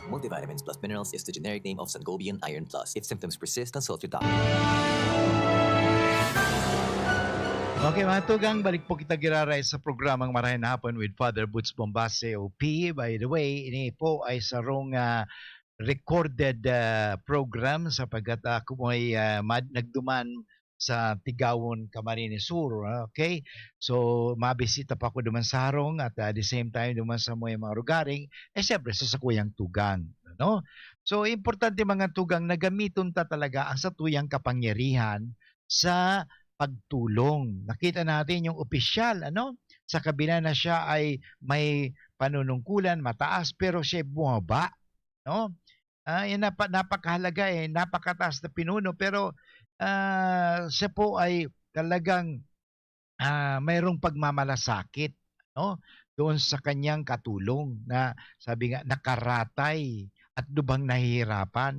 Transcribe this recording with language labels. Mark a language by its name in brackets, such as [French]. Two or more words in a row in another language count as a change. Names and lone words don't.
[English] Multivitamins plus minerals is the generic name of Sangobion Iron Plus. If symptoms persist, consult your doctor. [Bikol] Okay mga tugang, balik po kita giraray sa programang Marahin Hapon with Father Boots Bombase OP. [English] By the way, [Bikol] ini po ay sarong recorded program sapagkat ako mo ay nagduman sa Tigawon, Camarines Sur. Okay? So, mabisita pa ako duman sa Harong at [English] at the same time [Bikol] duman sa mga rugaring, siyempre sa sakuyang tugang. No? So, importante mga tugang na gamiton ta talaga ang satuyang kapangyarihan sa pagtulong. [Filipino] Nakita natin yung opisyal, sa kabila na siya ay may panunungkulan, mataas, pero siya bumaba. No? Yan napakahalaga napakataas na pinuno, pero siya po ay talagang mayroong pagmamalasakit doon sa kanyang katulong na sabi nga nakaratay at lubhang nahihirapan.